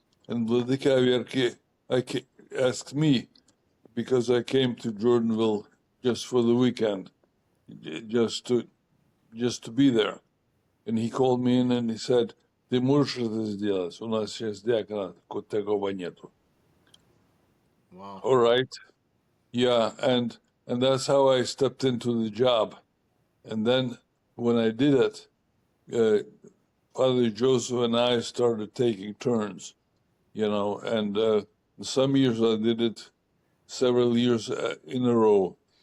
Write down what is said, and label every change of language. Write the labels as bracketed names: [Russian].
[English] And Vladika Averki asked me, because I came to Jordanville just for the weekend, just to be there. [Russian] And he called me in and he said, "Ты можешь это сделать? У нас сейчас диакона такого нету." [English] Wow. All right. Yeah, and that's how I stepped into the job. And then when I did it, Father Joseph and I started taking turns, and some years I did it several years in a row.